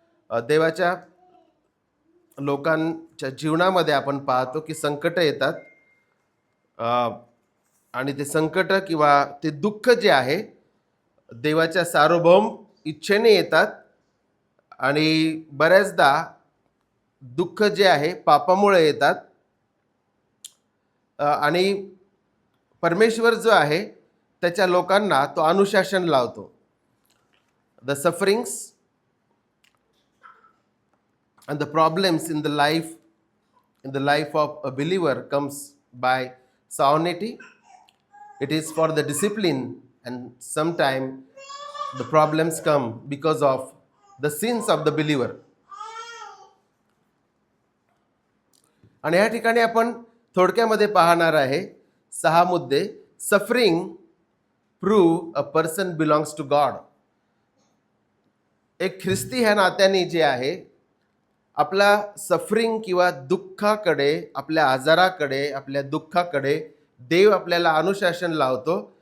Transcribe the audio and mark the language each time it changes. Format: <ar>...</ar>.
<mr>देवाच्या लोकांच्या जीवनामध्ये आपण पाहतो की संकट येतात आणि ते संकट किंवा ते दुःख जे आहे देवाच्या सार्वभौम इच्छेने येतात. आणि बऱ्याचदा दुःख जे आहे पापामुळे येतात. आणि परमेश्वर जो आहे त्याच्या लोकांना तो अनुशासन लावतो.</mr> <en>The sufferings and the problems in the life of a believer comes by sovereignty. It is for the discipline, and sometimes the problems come because of the sins of the believer.</en> <mr>आणि या ठिकाणी आपण थोडक्यामध्ये पाहणार आहे 6 मुद्दे.</mr> <en>Suffering prove a person belongs to God.</en> <mr>एक ख्रिस्ती ह्या नात्याने जे आहे, आपला सफरिंग किंवा दुःखाकडे, आपल्या आजाराकडे, आपल्या दुःखाकडे देव आपल्याला अनुशासन लावतो.</mr>